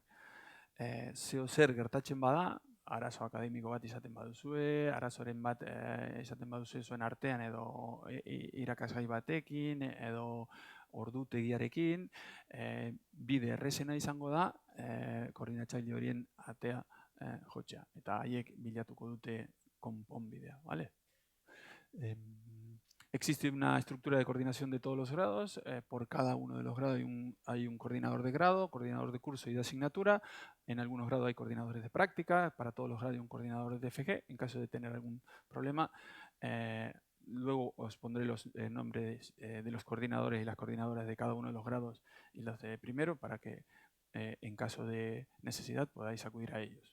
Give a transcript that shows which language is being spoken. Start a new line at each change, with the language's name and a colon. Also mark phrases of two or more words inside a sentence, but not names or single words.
Basque: Zeo zer gertatzen bada, arazo akademiko bat izaten baduzue, arazoren bat izaten baduzue zuen artean edo irakasgai batekin edo ordutegiarekin, bide errezena izango da koordinatzaile horien atea jotzea. Eta haiek bilatuko dute konponbidea, ¿vale?
Spanish: Existe una estructura de coordinación de todos los grados. Por cada uno de los grados hay un coordinador de grado, coordinador de curso y de asignatura. En algunos grados hay coordinadores de práctica. Para todos los grados hay un coordinador de FG. En caso de tener algún problema, luego os pondré los nombres de los coordinadores y las coordinadoras de cada uno de los grados y los de primero para que en caso de necesidad podáis acudir a ellos.